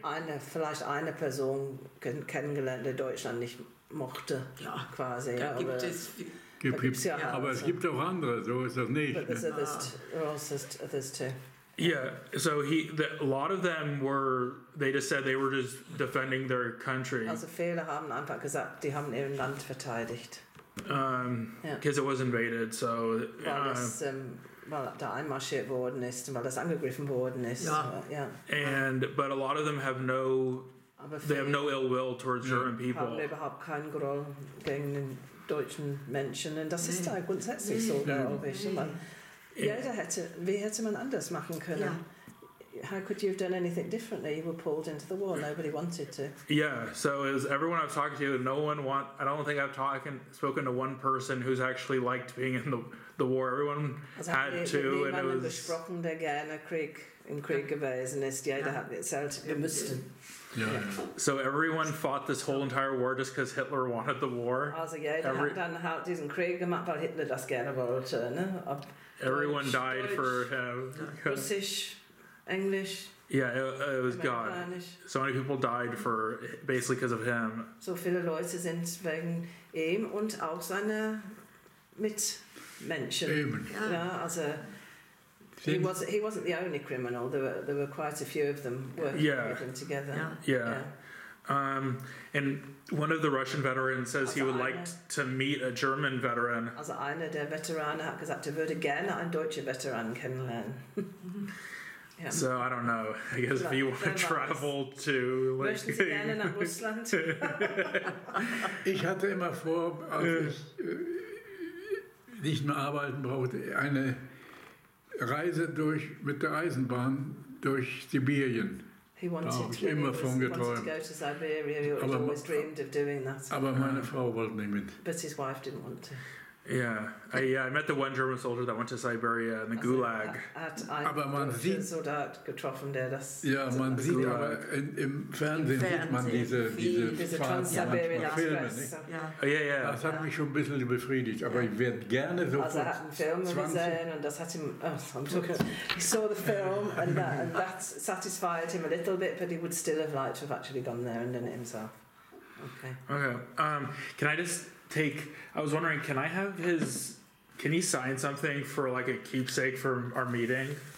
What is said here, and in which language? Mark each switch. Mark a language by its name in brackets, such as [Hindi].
[German] Vielleicht eine Person kennengelernt, die Deutschland nicht mochte, quasi. Da gibt es aber es gibt auch andere, so ist das nicht. [English] But there's others too. Yeah, so a lot of them they just said they were just defending their country. [German] Also viele haben einfach gesagt, die haben ihr Land verteidigt. [English] Because it was invaded, so. [German] Weil da einmarschiert worden ist, weil das angegriffen worden ist. [English] But a lot of them have no ill will towards German people. [German] Haben überhaupt keinen Groll gegen den deutschen Menschen. Und das ist da grundsätzlich so, glaube ich. Wie hätte man anders machen können? [English] how could you have done anything differently? You were pulled into the war. Nobody wanted to. Yeah, so it was everyone I was talking to, I don't think I've spoken to one person who's actually liked being in the war. Everyone had to, and it was... [German] besprochen gerne in Krieg gewesen ist. Jeder hat erzählt, wir müssten. [English] Yeah. So everyone fought this whole entire war just because Hitler wanted the war. [German] Also jeder hat dann halt diesen Krieg gemacht, weil Hitler das gerne wollte. Ne? [English] Everyone died for him. [German] Russisch, Englisch. [English] Yeah, it was God. So many people died for basically because of him. [German] So viele Leute sind wegen ihm und auch seine Mitmenschen. Eben. Ja, also [English] he wasn't the only criminal. There were quite a few of them working with him together. Yeah. And one of the Russian veterans says he would like to meet a German veteran. [German] Also einer der Veteranen hat gesagt, würde gerne einen deutschen Veteran kennenlernen. [English] Yeah. So I don't know. I guess if you want to travel to, like, [German] möchten Sie gerne nach Russland? Ich hatte immer vor, als ich nicht mehr arbeiten brauchte, eine Reise mit der Eisenbahn durch Sibirien. [English] He wanted [German] to, immer von geträumt. [English] Go to Siberia. He always dreamed of doing that. [German] Aber meine Frau wollte nicht mit. [English] But his wife didn't want to. Yeah, I met the one German soldier that went to Siberia in the Gulag. [German] Aber man sieht, man sieht, aber im Fernsehen sieht man diese Filme, nicht? Ja. Das hat mich schon ein bisschen befriedigt, aber ich werde gerne so. Also er hat einen Film gesehen und das hat ihm. [English] He saw the film and that satisfied him a little bit, but he would still have liked to have actually gone there and done it himself. Okay. Can I just I was wondering, can he sign something for like a keepsake for our meeting?